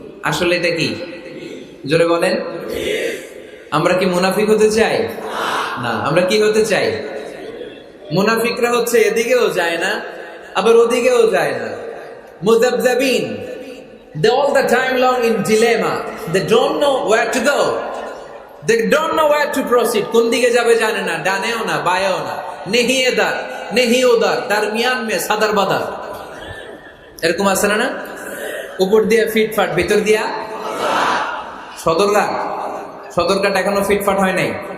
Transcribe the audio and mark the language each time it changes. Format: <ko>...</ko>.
<bn>আসলে এটা কি? জোরে বলেন। আমরা কি মুনাফিক হতে চাই? না। আমরা কি হতে চাই? মুনাফিকরা হচ্ছে এদিকেও যায় না আবার ওদিকেও যায় না, মুযাবযাবিন।</bn> <en>They all the time long in dilemma. They don't know where to go. They don't know where to proceed.</en> <bn>কোন দিকে যাবে জানে না, ডানেও না বায়েও না,</bn> <hi>নেহি এদার নেহি ওদার, দরমিয়ান মে সাদার বাদার।</hi> <bn>এরকম আছে না? না, উপর দিয়ে ফিটফাট, ভিতর দিয়া সদরঘাট। সদরঘাট এখনো ফিটফাট হয় নাই।</bn>